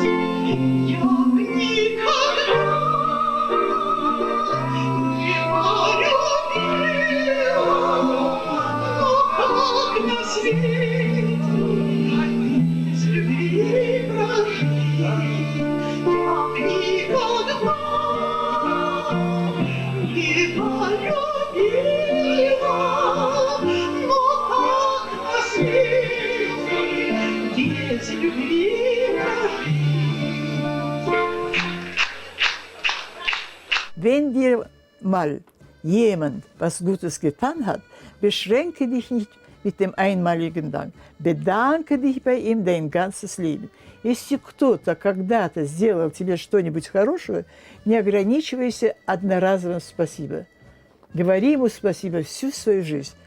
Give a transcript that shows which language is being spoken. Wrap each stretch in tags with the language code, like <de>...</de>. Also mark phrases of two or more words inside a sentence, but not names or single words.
<ru>Я б никогда не полюбила, но как на свете без любви прожить. Я б никогда не полюбила, но как на свете без любви прожить.</ru> <de>Wenn dir mal jemand was Gutes getan hat, beschränke dich nicht mit dem einmaligen Dank. Bedanke dich bei ihm dein ganzes Leben.</de> <ru>Если кто-то когда-то сделал тебе что-нибудь хорошее, не ограничивайся одноразовым спасибо. Говори ему спасибо всю свою жизнь.</ru>